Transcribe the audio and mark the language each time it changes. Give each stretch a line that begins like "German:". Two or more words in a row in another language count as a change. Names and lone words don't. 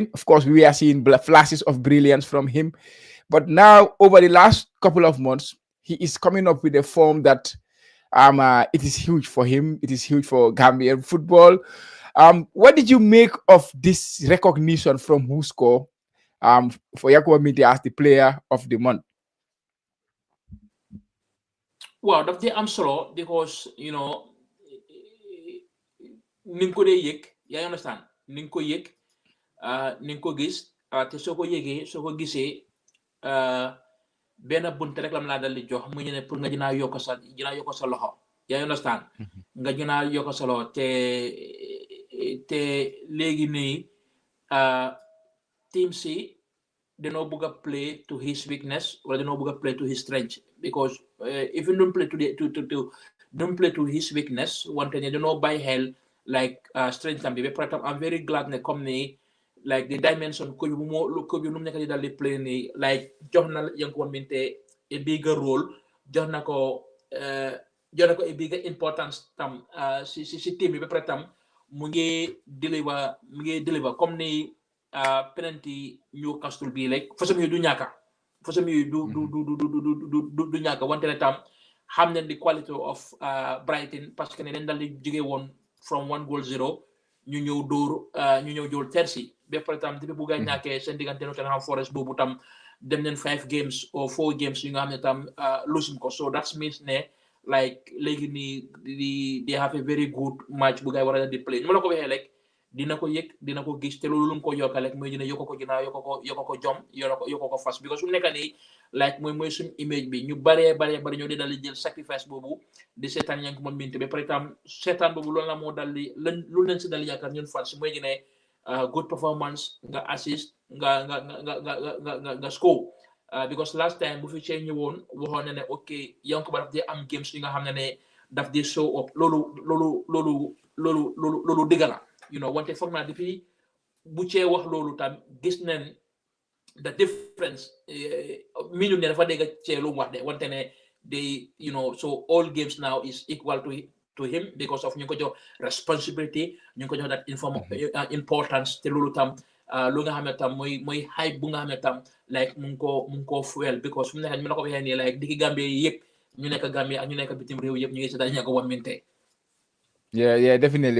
English: Of course, we are seeing flashes of brilliance from him. But now, over the last couple of months, he is coming up with a form that it is huge for him. It is huge for Gambian football. What did you make of this recognition from WhoScore for Yankuba Minteh as the player of the month? Well,
Wolof: daf dee am solo because ni nga ko dee yëg yaa understand ni nga ko yëg ni nga ko gis te soo ko yëgee soo ko gisee benn bunt rek lam laa dal di jox mu ñu ne pour nga dinaa yokk sa loxo yaa understand nga dinaa yokk sa loxo te léegi nii team si dañoo bëgg a
English: play to his weakness
Wolof: wala dañoo bëgg a
English: play to his strength because if you don't play don't play to his weakness
Wolof: wante ne dañoo bàyyi xel like strength am bi ba pare tam
English: I'm very glad
Wolof: ne
French: comme ni
Wolof: like
English: the dimension
Wolof: ko bu nu mu nekk di dal di play ni like jox na Yankuba Minteh
English: a bigger role
Wolof: jox na ko
English: a bigger importance
Wolof: tam si team bi ba pare tam mu ngi deliver
French: comme ni
Wolof: penalty Newcastle bi like façon yu du ñàkka du ñàkka wante ne tam xam nañ
English: the quality of Brighton
French: parce que
Wolof: ne dañ dal di jóge woon
English: from 1-0
Wolof: ñu ñëw dóor Chelsea ba pare tam depuis bu gaa ñàkkee seen diggante Nottingham Forest boobu tam dem nañ
English: 5 games or 4
Wolof: games yu nga xam ne tam losing ko
English: so that means
Wolof: ne like léegi nii
English: they have a very good match
Wolof: bu gaa war a di play nu ma la ko waxee rek dina ko yëg dina ko gis te loolu lu ko yokkal rek mooy dina yokko ko ginnaaw yokko ko jom yokko ko fas because su nekk nii like mooy suñu image bi ñu baree ñoo di dal di jël sacrifice boobu di seetaan yaa ngi ko mën minte ba
French: par exemple
Wolof: seetaan boobu loolu la moo dal di lu leen si dal yaakaar ñun fans mooy gine
English: good performance
Wolof: nga assist nga score because
English: last time
Wolof: bu fi cee ñëwoon waxoon na ne ok yaa ngi ko ba daf dee am games yi nga xam ne daf dee
English: show up
Wolof: loolu dëgg la wante foog naa depuis bu cee wax loolu tam gis nañ
English: the difference
Wolof: mi ñu ne dafa dégg cee lu mu wax de wante ne
English: they so all games now is equal to him because of
Wolof: ñu ngi ko jox responsibility ñu ngi ko jox
English: that importance
Wolof: te loolu tam lu nga xam ne tam mooy hype bu nga xam ne tam like mu ngi ko fuel because fu mu nekk ñu la ko waxee nii like digi Gambie yi yëpp ñu nekk Gambie ak ñu nekk bitim réew yëpp ñu ngi si daal ñu ko wan minte.
English: Yeah, definitely.